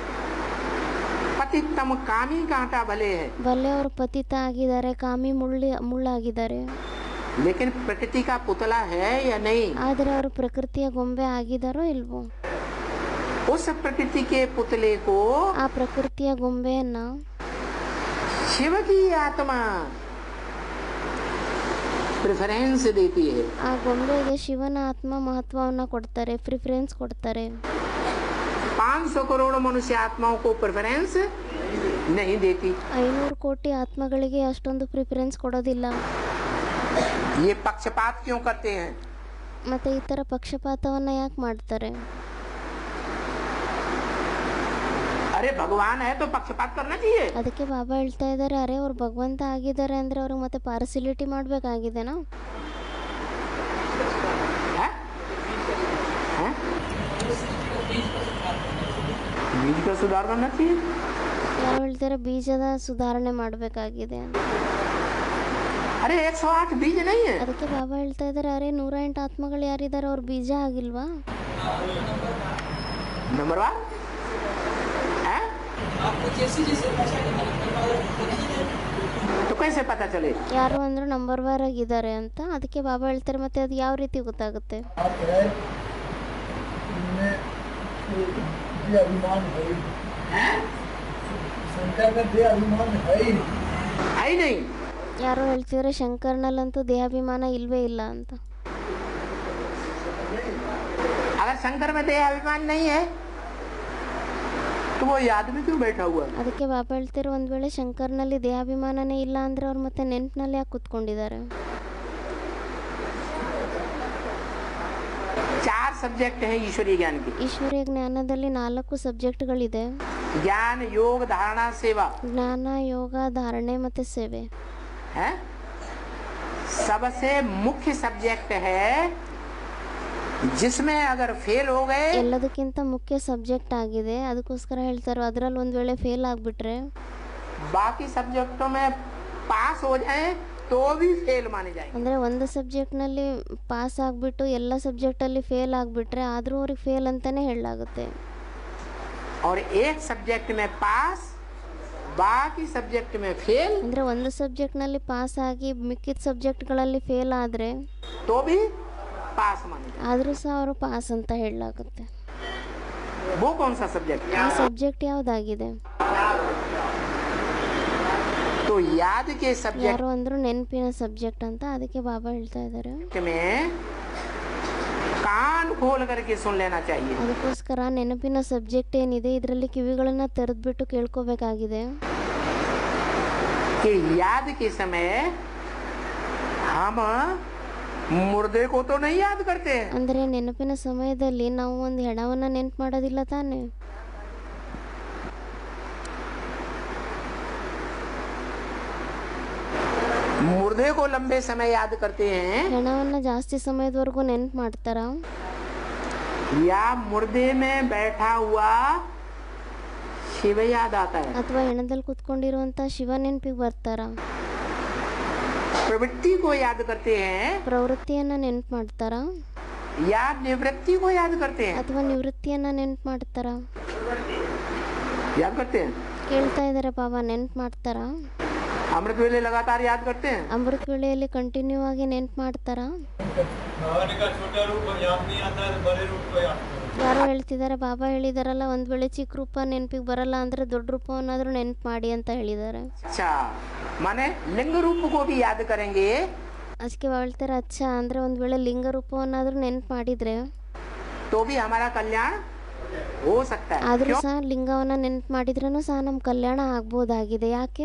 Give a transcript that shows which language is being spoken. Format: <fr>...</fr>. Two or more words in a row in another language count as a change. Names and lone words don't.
<hi>पतितम कामी कांटा भले है,</hi> <kn>ಭಲೆ ಅವರು ಪತಿತ ಆಗಿದ್ದಾರೆ, ಕಾಮಿ ಮುಳ್ಳಾಗಿದ್ದಾರೆ.</kn> <hi>लेकिन प्रकृति का पुतला है या नहीं?</hi> <kn>ಆದರೆ ಅವರು ಪ್ರಕೃತಿಯ ಗೊಂಬೆ ಆಗಿದಾರೋ ಇಲ್ವೋ?</kn> <hi>उस प्रकृति के पुतले को</hi> <kn>ಆ ಪ್ರಕೃತಿಯ ಗೊಂಬೆಯನ್ನ</kn> <hi>शिव की आत्मा प्रेफरेंस देती है।</hi> <kn>ಆ ಗೊಂಬೆಗೆ ಶಿವನ ಆತ್ಮ ಮಹತ್ವವನ್ನ ಕೊಡ್ತಾರೆ, ಪ್ರಿಫರೆನ್ಸ್ ಕೊಡ್ತಾರೆ.</kn> <hi>500 करोड़ मनुष्य आत्माओं को प्रेफरेंस नहीं देती।</hi> <kn>500 ಕೋಟಿ ಆತ್ಮಗಳಿಗೆ ಅಷ್ಟೊಂದು ಪ್ರಿಫರೆನ್ಸ್ ಕೊಡೋದಿಲ್ಲ.</kn> <hi>ये पक्षपात क्यों करते हैं?</hi> <kn>ಮತ್ತೆ ಈ ತರ ಪಕ್ಷಪಾತವನ್ನ ಯಾಕೆ ಮಾಡ್ತಾರೆ?</kn> <hi>अरे भगवान है तो पक्षपात करना चाहिए।</hi> <kn>ಅದಕ್ಕೆ ಬಾಬಾ ಹೇಳ್ತಾ ಇದ್ದಾರೆ, ಅರೆ ಅವ್ರು ಭಗವಂತ ಆಗಿದ್ದಾರೆ ಅಂದ್ರೆ ಅವ್ರಿಗೆ ಮತ್ತೆ ಪಾರ್ಸಿಲಿಟಿ ಮಾಡ್ಬೇಕಾಗಿದೆನಾ?</kn> <hi>हैं? हैं? बीज का सुधार करना चाहिए।</hi> <kn>ಯಾರು ಹೇಳ್ತಾರೆ ಬೀಜದ ಸುಧಾರಣೆ ಮಾಡಬೇಕಾಗಿದೆ ಅಂತ?</kn> <hi>अरे 108 बीज नहीं है।</hi> <kn>ಅದಕ್ಕೆ ಬಾಬಾ ಹೇಳ್ತಾ ಇದ್ದಾರೆ, ಅರೆ 108 ಆತ್ಮಗಳು ಯಾರಿದ್ದಾರೆ, ಅವ್ರು ಬೀಜ ಆಗಿಲ್ವಾ?</kn> <hi>नंबर 1 है तो कैसे पता चले?</hi> <kn>ಯಾರು ಅಂದ್ರೆ ನಂಬರ್ ವಾರ್ ಆಗಿದ್ದಾರೆ ಅಂತ. ಅದಕ್ಕೆ ಬಾಬಾ ಹೇಳ್ತಾರೆ, ಮತ್ತೆ ಅದು ಯಾವ ರೀತಿ ಗೊತ್ತಾಗುತ್ತೆ?</kn> <hi>है ही नहीं।</hi> <kn>ಯಾರೋ ಹೇಳ್ತಿದ್ರೆ ಶಂಕರ್ನಲ್ಲಂತೂ ದೇಹಾಭಿಮಾನ ಇಲ್ವೇ ಇಲ್ಲ ಅಂತ.</kn> <hi>अगर शंकर में देह अभिमान नहीं है तो वो आदमी क्यों बैठा हुआ है?</hi> <kn>ಅದಕ್ಕೆ ಬಾಬಾ ಹೇಳ್ತಿರೋ, ಒಂದ್ ವೇಳೆ ಶಂಕರ್ನಲ್ಲಿ ದೇಹಾಭಿಮಾನನೇ ಇಲ್ಲ ಅಂದ್ರೆ ಅವ್ರು ಮತ್ತೆ ನೆನ್ಪಿನಲ್ಲಿ ಯಾಕೆ ಕೂತ್ಕೊಂಡಿದ್ದಾರೆ?</kn> <hi>4 सब्जेक्ट है ईश्वरीय ज्ञान की।</hi> <kn>ಈಶ್ವರೀಯ ಜ್ಞಾನದಲ್ಲಿ 4 ಸಬ್ಜೆಕ್ಟ್ಗಳಿದೆ:</kn> <hi>ज्ञान, योग, धारणा, सेवा।</hi> <kn>ಜ್ಞಾನ, ಯೋಗ, ಧಾರಣೆ ಮತ್ತೆ ಸೇವೆ.</kn> <hi>है सबसे मुख्य सब्जेक्ट है जिसमें अगर फेल हो गए,</hi> <kn>ಎಲ್ಲದಕ್ಕಿಂತ ಮುಖ್ಯ ಸಬ್ಜೆಕ್ಟ್ ಆಗಿದೆ. ಅದಕ್ಕೋಸ್ಕರ ಹೇಳ್ತಾರೆ, ಅದರಲ್ಲಿ ಒಂದ್ ವೇಳೆ ಫೇಲ್ ಆಗ್ಬಿಟ್ರೆ</kn> <hi>बाकी सब्जेक्टों में पास हो जाए तो भी फेल माने जाएंगे।</hi> <kn>ಅಂದರೆ ಒಂದು ಸಬ್ಜೆಕ್ಟ್ನಲ್ಲಿ ಪಾಸ್ ಆಗಿಬಿಟ್ಟು ಎಲ್ಲ ಸಬ್ಜೆಕ್ಟಲ್ಲಿ ಫೇಲ್ ಆಗಿಬಿಟ್ರೆ ಆದರೂ ಅವ್ರಿಗೆ ಫೇಲ್ ಅಂತಲೇ ಹೇಳಲಾಗುತ್ತೆ.</kn> <hi>और एक सब्जेक्ट में पास बाकी सब्जेक्ट में फेल</hi> <kn>ಅಂದರೆ ಒಂದು सब्जेक्टನಲ್ಲಿ ಪಾಸ್ ಆಗಿ ಮಿಕ್ಕಿದ ಸಬ್ಜೆಕ್ಟ್ಗಳಲ್ಲಿ ಫೇಲ್ ಆದರೆ</kn> <hi>तो भी पास माने जाएंगे।</hi> <kn>ಆದರೂ ಸಹ ಅವರು ಪಾಸ್ ಅಂತ ಹೇಳಲಾಗುತ್ತೆ.</kn> <hi>वो कौन सा सब्जेक्ट?</hi> <kn>ಆ ಸಬ್ಜೆಕ್ಟ್ ಯಾವುದಾಗಿದೆ?</kn> <hi>तो याद के सब्जेक्ट</hi> <kn>ಯಾರು ಅಂದರೂ ನೆನಪಿನ ಸಬ್ಜೆಕ್ಟ್ ಅಂತ. ಅದಕ್ಕೆ ಬಾಬಾ ಹೇಳ್ತಾ ಇದ್ದಾರೆ</kn> <hi>में कान खोल करके सुन लेना चाहिए</hi> <kn>ಅದಕ್ಕೋಸ್ಕರ ನೆನಪಿನ ಸಬ್ಜೆಕ್ಟ್ ಏನಿದೆ ಇದರಲ್ಲಿ ಕಿವಿಗಳನ್ನು ತೆರೆದ್ಬಿಟ್ಟು ಕೇಳ್ಕೋಬೇಕಾಗಿದೆ.</kn> <hi>कि याद के समय हम मुर्दे को तो नहीं याद करते हैं।</hi> <kn>ಅಂದರೆ ನೆನಪಿನ ಸಮಯದಲ್ಲಿ ನಾವು ಒಂದು ಹೆಣವನ್ನು ನೆನಪು ಮಾಡೋದಿಲ್ಲ ತಾನೆ.</kn> <hi>मुर्दे को लंबे समय याद करते हैं</hi> <kn>ಹೆಣವನ್ನು ಜಾಸ್ತಿ ಸಮಯದವರೆಗೂ ನೆನಪು ಮಾಡ್ತಾರ</kn> <hi>या मुर्दे में बैठा हुआ शिव याद आता है।</hi> <kn>ಅಥವಾ ಹೆಣದಲ್ಲಿ ಕುತ್ಕೊಂಡಿರುವಂತ ಶಿವ ನೆನಪಿಗೆ ಬರ್ತಾರ?</kn> <hi>प्रवृत्ति को याद करते हैं</hi> <kn>ಪ್ರವೃತ್ತಿಯನ್ನ ನೆನಪು ಮಾಡ್ತಾರ</kn> <hi>या निवृत्ति को याद करते हैं?</hi> <kn>ಅಥವಾ ನಿವೃತ್ತಿಯನ್ನ ನೆನಪು ಮಾಡ್ತಾರ?</kn> <hi>याद करते हैं।</hi> <kn>ಕೇಳ್ತಾ ಇದ್ದಾರೆ ಬಾಬಾ, ನೆನಪು ಮಾಡ್ತಾರ?</kn> <hi>अमृत वेले लगातार याद करते हैं।</hi> <kn>ಅಮೃತ ವೇಳೆಯಲ್ಲಿ ಕಂಟಿನ್ಯೂ ಆಗಿ ನೆನಪು ಮಾಡ್ತಾರ? ಯಾರೋ ಹೇಳ್ತಿದ್ದಾರೆ, ಬಾಬಾ ಹೇಳಿದಾರಲ್ಲ, ಒಂದ್ ವೇಳೆ ಚಿಕ್ಕ ರೂಪ ನೆನಪಿಗೆ ಬರಲ್ಲ ಅಂದ್ರೆ ದೊಡ್ಡ ರೂಪವನ್ನಾದ್ರೂ ನೆನಪು ಮಾಡಿ ಅಂತ ಹೇಳಿದ್ದಾರೆ.</kn> <hi>अच्छा माने लिंग रूप को भी याद करेंगे</hi> <kn>ಅದಕ್ಕೆ ಹೇಳ್ತಾರೆ, ಅಚ್ಚ ಅಂದ್ರೆ ಒಂದ್ ವೇಳೆ ಲಿಂಗ ರೂಪವನ್ನಾದ್ರೂ ನೆನಪು ಮಾಡಿದ್ರೆ</kn> <hi>तो भी हमारा कल्याण हो सकता है।</hi> <kn>ಆದ್ರೂ</kn> <hi>क्यों?</hi> <kn>ಸಹ ಲಿಂಗವನ್ನ ನೆನಪು ಮಾಡಿದ್ರೂ ಸಹ ನಮ್ ಕಲ್ಯಾಣ ಆಗ್ಬೋದಾಗಿದೆ. ಯಾಕೆ?</kn>